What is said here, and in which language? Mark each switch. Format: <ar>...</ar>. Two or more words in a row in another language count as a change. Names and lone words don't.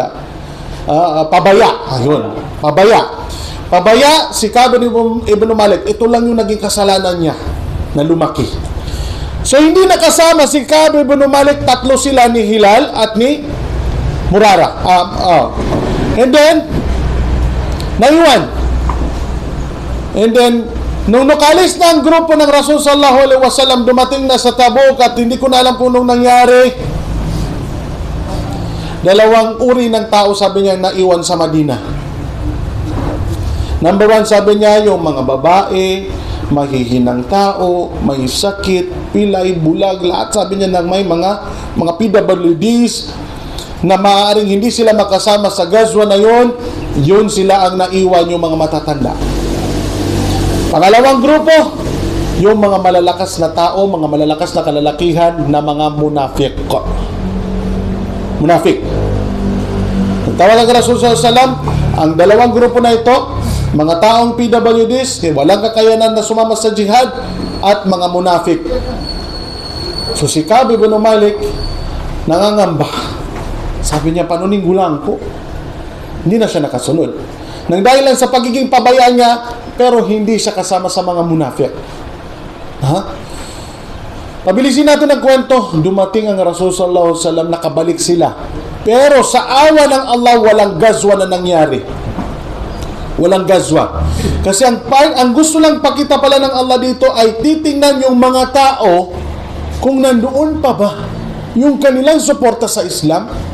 <tl>Pabaya. Ayun. Pabaya, si Ka'ab Ibn Malik, ito lang yung naging kasalanan niya na lumaki. So hindi nakasama si Ka'ab Ibn Malik, tatlo sila, ni Hilal at ni Murara.</tl> <en>And then,</en> <tl>naiwan.</tl> <en>And then,</en> <tl>nung nakalis na ang grupo ng Rasul</tl> <ar>sallallahu alaihi wasallam,</ar> <tl>dumating na sa Tabuk at hindi ko na alam kung nung nangyari. Dalawang uri ng tao, sabi niya, naiwan sa Madina.</tl> <en>Number one,</en> <tl>sabi niya, yung mga babae, mahihinang tao, may sakit, pilay, bulag, lahat, sabi niya, ng may mga PWDs na maaaring hindi sila makasama sa gazwa na yun sila ang naiwan, yung mga matatanda. Pangalawang grupo, yung mga malalakas na tao, mga malalakas na kalalakihan na mga munafik. Nagtawag ang Rasul</tl> <ar>sallallahu alaihi wasallam,</ar> <tl>ang dalawang grupo na ito, mga taong PWDs, walang kakayanan na sumama sa jihad, at mga munafik. So si Ka'ab Ibn Malik, nangangamba. Sabi niya, panuninggulang ko. Hindi na siya nakasunod. Nang dahil lang sa pagiging pabaya niya, pero hindi siya kasama sa mga munafik. Pabilisin natin ang kwento. Dumating ang Rasul</tl> <ar>sallallahu alaihi wasallam,</ar> <tl>nakabalik sila. Pero sa awa ng Allah, walang gazwa na nangyari. Walang gazwa. Kasi ang gusto lang pakita pala ng Allah dito ay titingnan yung mga tao kung nandoon pa ba yung kanilang suporta sa Islam.</tl>